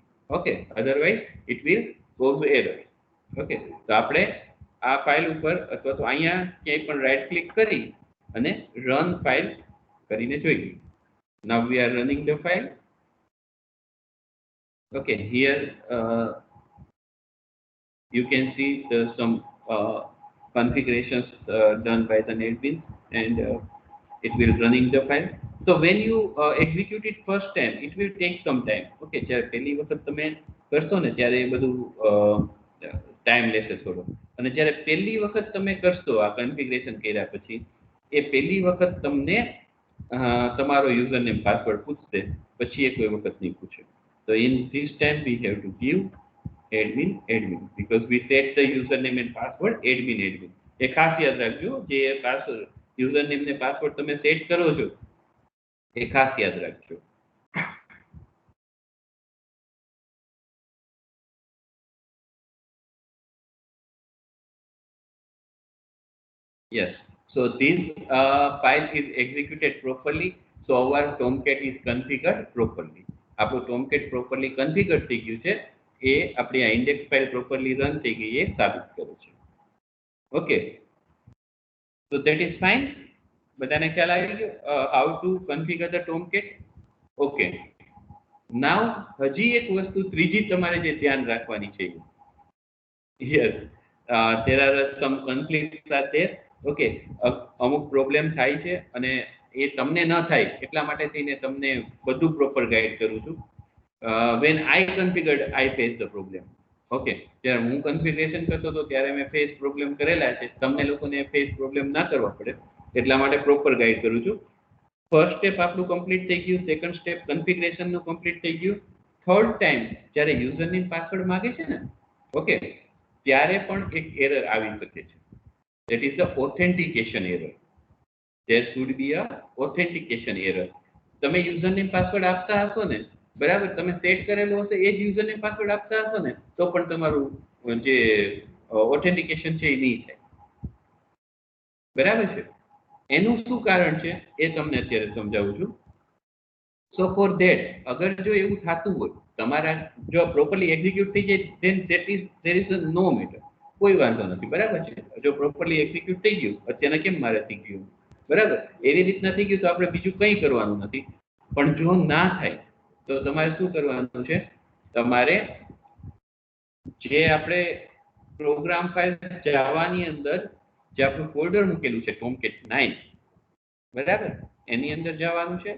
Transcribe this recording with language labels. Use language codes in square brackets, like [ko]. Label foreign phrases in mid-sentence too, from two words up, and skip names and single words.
[en] Okay, otherwise it will cause error. [gu] ઓકે, તો આપણે આ ફાઇલ ઉપર અથવા તો અહીંયા ક્યાંય પણ [en] right click [gu] કરી અને [en] run file [gu] કરીને જોઈએ. [en] Now we are running the file. Okay, here you can see some configurations done by the NetBeans, and it will running the file. So when you execute it first time, it will take some time. [gu] Okay, જ્યારે પહેલી વખત તમે કરશો ને ત્યારે એ બધું ટાઈમ લેશે થોડો, અને જ્યારે પહેલી વખત તમે કરશો આ કન્ફિગરેશન કર્યા પછી એ પહેલી વખત તમને તમારો [en] user name password [gu] પૂછશે, પછી એ કોઈ વખત નહીં પૂછે. [en] So in this time we have to give admin because we set the username and password admin. [gu] એ ખાસ યાદ રાખજો, જે [en] password username [gu] ને પાસવર્ડ તમે સેટ કરો છો એ ખાસ યાદ રાખજો. [en] Yes. So this file is executed properly. So our Tomcat is configured properly. [gu] આપણું Tomcat [en] properly configured [gu] થઈ ગયું છે. એ આપણી આ [en] index file properly run [gu] થઈ ગઈ એ સાબિત કરે છે. [en] Okay. So that is fine. [gu] બધાને ખ્યાલ આવી ગયો [en] how to configure the Tomcat? Okay. Now [gu] હજી એક વસ્તુ ત્રીજી તમારે જે ધ્યાન રાખવાની છે. [en] Yes. There are some conflicts are there. [gu] ઓકે અમુક પ્રોબ્લેમ થાય છે અને એ તમને ન થાય એટલા માટે થઈને તમને બધું [en] proper guide [gu] કરું છું. [en] When I configured I face the problem. [gu] ઓકે જ્યારે હું કન્ફિગરેશન કરતો હતો ત્યારે મેં [en] face problem [gu] કરેલા છે. તમને લોકોને [en] face problem [gu] ના કરવા પડે એટલા માટે [en] proper guide [gu] કરું છું. [en] first step [gu] આપણું કમ્પ્લીટ થઈ ગયું. [en] second step [gu] કન્ફિગરેશનનું કમ્પ્લીટ થઈ ગયું. [en] third time [gu] જ્યારે [en] username password [gu] માંગે છે ને ઓકે ત્યારે પણ એક એરર આવી શકે છે. [en] That is the authentication error. There should be a authentication error. [gu] તમે [en] username password [gu] આપતા હશો ને બરાબર તમે સેટ કરેલો હશે એ જ [en] username password [gu] આપતા હશો ને તો પણ તમારું જે ઓથેન્ટિકેશન છે એ નહીં થાય. બરાબર છે. એનું શું કારણ છે એ તમને અત્યારે સમજાવું છું. [en] So for that [gu] અગર જો એવું થતું હોય તમારા જો [en] properly execute [gu] થઈ જાય [en] then that is there is no matter. [gu] કોઈ વાંધો નથી બરાબર છે. જો [en] properly execute [gu] થઈ ગયું અત્યારે કેમ મારે થઈ ગયું બરાબર એવી રીતના થઈ ગયું તો આપણે બીજું કંઈ કરવાનું નથી. પણ જો ના થાય તો તમારે શું કરવાનું છે તમારે જે આપણે [en] program file [gu] જાવાની અંદર જે આપણું ફોલ્ડર મૂકેલું છે Tomcat 9 બરાબર એની અંદર જવાનું છે.